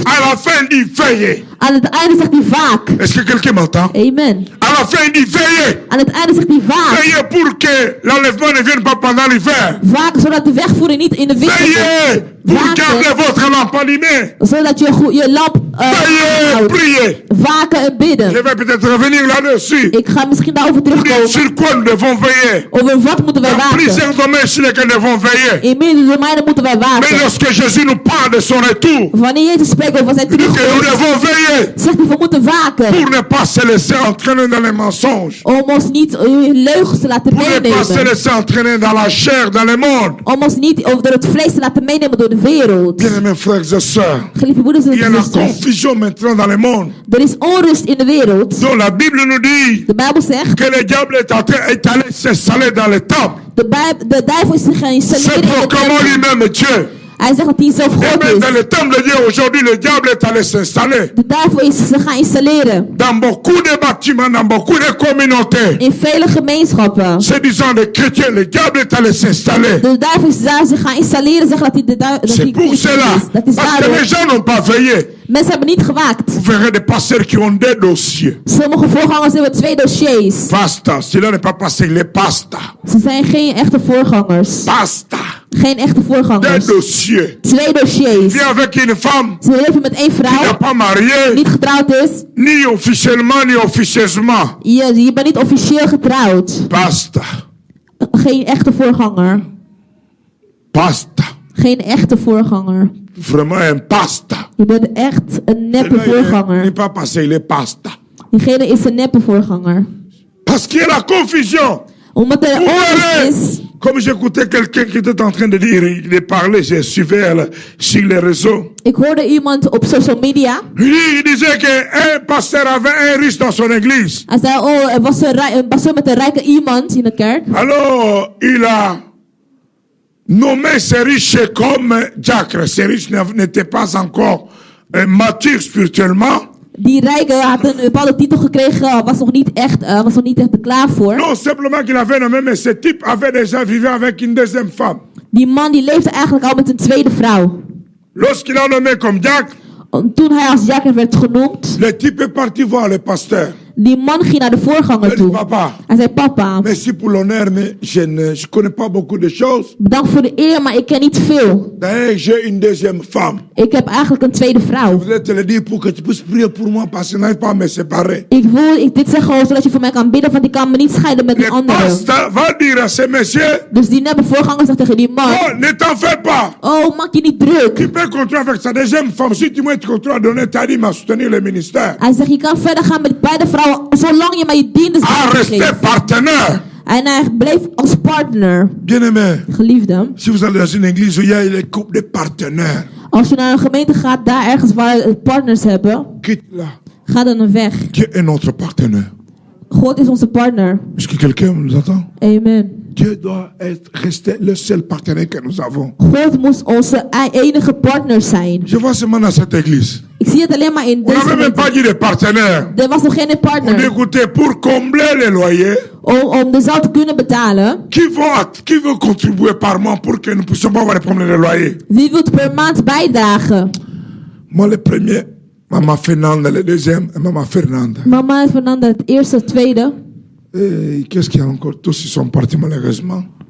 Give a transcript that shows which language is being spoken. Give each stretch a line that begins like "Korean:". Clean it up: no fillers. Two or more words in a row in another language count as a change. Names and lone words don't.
French: à la fin il dit veillez.
Dutch: aan het einde zegt hij vaak.
French: Est-ce que quelqu'un m'entend? Amen. À la fin il dit veillez.
Dutch: Aan het einde zegt hij vaak.
French: Veillez pour que l'enlèvement ne vienne pas pendant l'hiver.
Dutch: Vaak, zodat de wegvoering niet in de winter
French: Veillez
Dutch: komt.
French: pour garder
Dutch: Waken,
French: votre lampe allumée.
Dutch: zodat je lamp
French: Veillez,
Dutch: houdt.
French: priez.
Dutch: Waken en
French: Je
Dutch: bidden.
French: vais peut-être revenir là-dessus.
Dutch: Ik ga misschien daarover
French: Pour dire
Dutch: terugkomen.
French: sur quoi nous devons veiller.
Dutch: Over wat moeten wij
French: Dans
Dutch: waken?
French: plusieurs domaines sur lesquels nous devons veiller.
Dutch: In meerdere domeinen moeten wij
French: Mais
Dutch: waken.
French: lorsque Jésus nous parle de son retour,
Dutch: Wanneer Jezus spreekt over zijn
French: il dit que nous
Dutch: terugkomst,
French: devons veiller
Dutch: zegt hij we moeten waken.
French: pour ne pas se laisser entraîner dans les mensonges.
Dutch: Om ons niet leugens te laten
French: Pour ne pas se
Dutch: meenemen.
French: laisser entraîner dans la chair, dans le monde.
Dutch: Om ons niet door het vlees te laten meenemen door de wereld.
French: Bien, mes frères et sœurs,
Dutch: Geliefde broeders
French: il y a
Dutch: en
French: la
Dutch: zusters.
French: confusion maintenant dans le monde.
Dutch: Er is onrust in de wereld.
French: Donc la Bible nous dit
Dutch: De Bijbel zegt,
French: que le diable est allé s'installer dans le temple.
Dutch: de duivel is zich gaan
French: C'est
Dutch: installeren in de
French: proclamant
Dutch: tempel.
French: lui-même Dieu.
Dutch: Hij zegt dat hij zelf
French: Et
Dutch: God
French: même dans
Dutch: is.
French: le temple de Dieu, aujourd'hui, le diable est allé s'installer.
Dutch: De duivel is ze gaan installeren.
French: Dans beaucoup de bâtiments, dans beaucoup de communautés.
Dutch: In vele gemeenschappen.
French: C'est disant les chrétiens, le diable est allé s'installer.
Dutch: De duivel is daar zich gaan installeren. Zeggen dat hij de duivel
French: C'est pour cela.
Dutch: is. Dat is
French: Parce que
Dutch: daarom.
French: les gens n'ont pas veillé.
Dutch: Mensen hebben niet gewaakt.
French: Vous verrez des pasteurs qui ont des dossiers.
Dutch: Sommige voorgangers hebben 2 dossiers.
French: Pasta, cela n'est pas pasteur, les pasta.
Dutch: Ze zijn geen echte voorgangers.
French: Pasta,
Dutch: Geen echte
French: des
Dutch: voorgangers.
French: dossiers.
Dutch: 2 dossiers.
French: Viens avec une femme
Dutch: Ze leven met 1
French: qui n'est
Dutch: vrouw.
French: pas mariée,
Dutch: Niet getrouwd is.
French: ni officiellement, ni officieusement.
Dutch: Je bent niet officieel getrouwd.
French: Pasta,
Dutch: Geen echte voorganger.
French: pasta.
Dutch: Geen echte voorganger.
French: Vraiment un pasta.
Dutch: Je bent echt een neppe
French: Celui-là, il
Dutch: voorganger.
French: n'est pas passé, il est pasta.
Dutch: Diegene is een neppe voorganger.
French: Parce qu'il y a la confusion.
Dutch: Omdat er
French: Vous
Dutch: onrust
French: verrez,
Dutch: is.
French: comme j'écoutais quelqu'un qui était en train de dire, de parler, j'ai suivi sur les réseaux.
Dutch: Ik hoorde iemand op
English: social media.
French: Il disait qu'un pasteur avait un riche dans son église.
Dutch: Hij zei, oh, er was een pastor met een rijke iemand in de kerk.
French: Alors, il a nommé ces riches comme diacres. Ces riches n'étaient pas encore matures spirituellement.
Dutch: Die rijke had een bepaalde titel gekregen, was nog niet echt er klaar voor.
French: Non, simplement qu'il avait nommé, mais ce type avait déjà vécu avec une deuxième femme.
Dutch: Die man die leefde eigenlijk al met een tweede vrouw.
French: Lorsqu'il a nommé comme diacre,
Dutch: Toen hij als diaken werd genoemd,
French: le type est parti voir le pasteur.
Dutch: die man ging naar de voorganger
French: Il dit,
Dutch: toe.
French: papa,
Dutch: Hij zei,
French: papa, merci pour l'honneur, mais je connais pas beaucoup de choses.
Dutch: bedankt voor de eer, maar ik ken niet veel.
French: D'ailleurs, j'ai une deuxième femme.
Dutch: Ik heb eigenlijk een tweede
French: Je
Dutch: vrouw.
French: voudrais te le dire pour que tu puisses prier pour moi parce que je n'arrive pas à me séparer.
Dutch: Ik wil dit zeggen zodat je voor mij kan bidden, want ik kan me niet scheiden met
French: Le
Dutch: een andere.
French: pasteur va dire à ce monsieur,
Dutch: Dus die neppe voorganger zegt tegen die man,
French: oh, ne t'en fais pas.
Dutch: oh, maak je niet druk.
French: Tu peux continuer avec sa deuxième femme. Si tu continues à donner ta dîme à soutenir le ministère.
Dutch: Hij zegt, je kan verder gaan met beide vrouwen, zolang je maar je dienst
French: À rester
Dutch: geeft.
French: partenaire.
Dutch: En hij bleef als partner,
French: Bien-aimé,
Dutch: geliefde.
French: si vous allez dans une église où il y a les couples de partenaires,
Dutch: Als je naar een gemeente gaat, daar ergens waar partners hebben,
French: quitte-la.
Dutch: ga dan een weg.
French: Dieu est notre partenaire.
Dutch: God is onze partner.
French: Est-ce que quelqu'un nous entend? Amen. Dieu doit rester le seul partenaire que nous avons.
Dutch: God moest onze enige partner zijn.
French: Je vois seulement dans cette église.
Dutch: Ik zie het alleen maar in
French: On
Dutch: deze
French: n'avait même pas
Dutch: gemeente.
French: dit de partenaire.
Dutch: Er was nog geen
French: On dit, partner. écoutez, pour combler les loyers,
Dutch: Om de zaal te kunnen betalen.
French: qui veut contribuer par mois pour que nous puissions pas avoir les problèmes de loyer?
Dutch: Wie wil per maand bijdragen?
French: Moi, le premier, Maman Fernanda, le deuxième, et Maman Fernanda.
Dutch: Mama en Fernanda het eerste, het tweede.
French: Et qu'est-ce qu'il y a encore? Tous ils sont partis malheureusement.